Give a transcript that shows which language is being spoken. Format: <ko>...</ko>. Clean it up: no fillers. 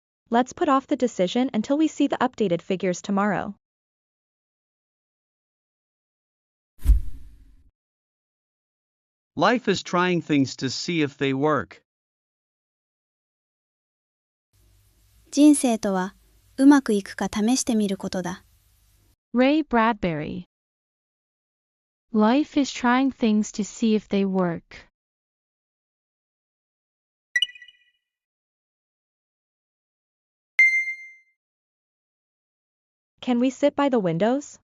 <en>Let's put off the decision until we see the updated figures tomorrow. Life is trying things to see if they work.</en> <ja>人生とはうまくいくか試してみることだ。</ja> <en>Ray Bradbury. Life is trying things to see if they work. Can we sit by the windows?</en>